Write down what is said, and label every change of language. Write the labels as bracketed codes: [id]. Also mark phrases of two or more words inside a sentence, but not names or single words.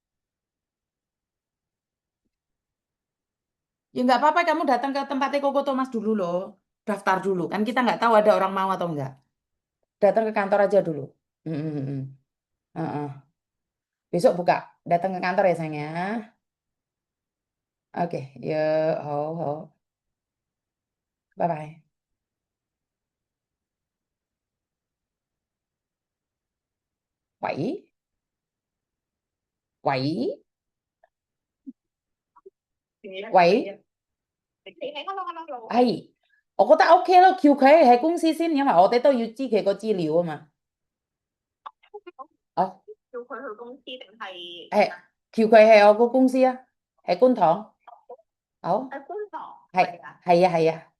[id] Ya nggak apa-apa, kamu datang ke tempatnya Koko Thomas dulu loh. Daftar dulu. Kan kita nggak tahu ada orang mau atau enggak. Datang ke kantor aja dulu. Mm, mm, mm. Heeh. Besok buka. Datang ke kantor ya sayang ya. Oke, yuk. Ho, ho. [vi] Bye-bye. Quẩy. Quẩy. Quẩy. thì thấy hello rồi [yue] 係，我覺得 OK 咯，叫佢喺公司先，因為我哋都要知佢個資料啊嘛。哦，叫佢去公司定係係，叫佢係我個公司啊，喺觀塘。好，喺觀塘係，係啊？係啊，係啊。